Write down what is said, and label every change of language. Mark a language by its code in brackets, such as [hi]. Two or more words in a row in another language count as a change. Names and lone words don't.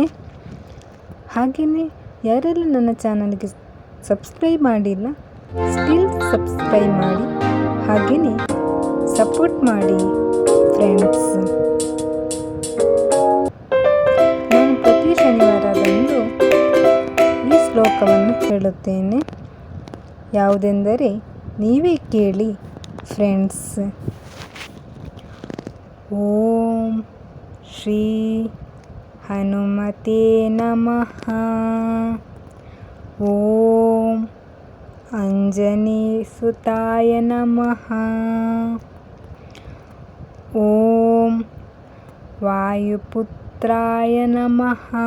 [kn] ಹಾಗೆಯೇ ಯಾರೆಲ್ಲ ನನ್ನ ಚಾನಲ್ಗೆ ಸಬ್ಸ್ಕ್ರೈಬ್ ಮಾಡಿಲ್ಲ, ಸ್ಟಿಲ್ ಸಬ್ಸ್ಕ್ರೈಬ್ ಮಾಡಿ, ಹಾಗೆಯೇ ಸಪೋರ್ಟ್ ಮಾಡಿ ಫ್ರೆಂಡ್ಸ್. ನಾನು ಪ್ರತಿ ಶನಿವಾರದಂದು ಈ ಶ್ಲೋಕವನ್ನು ಹೇಳುತ್ತೇನೆ. ಯಾವುದೆಂದರೆ ನೀವೇ ಕೇಳಿ ಫ್ರೆಂಡ್ಸ್. [sa] ಓಂ ಶ್ರೀ ಹನುಮತೆ ನಮಃ. ಓಂ ಅಂಜನೀಸುತಾಯ ನಮಃ. ಓಂ ವಾಯುಪುತ್ರಾಯ ನಮಃ.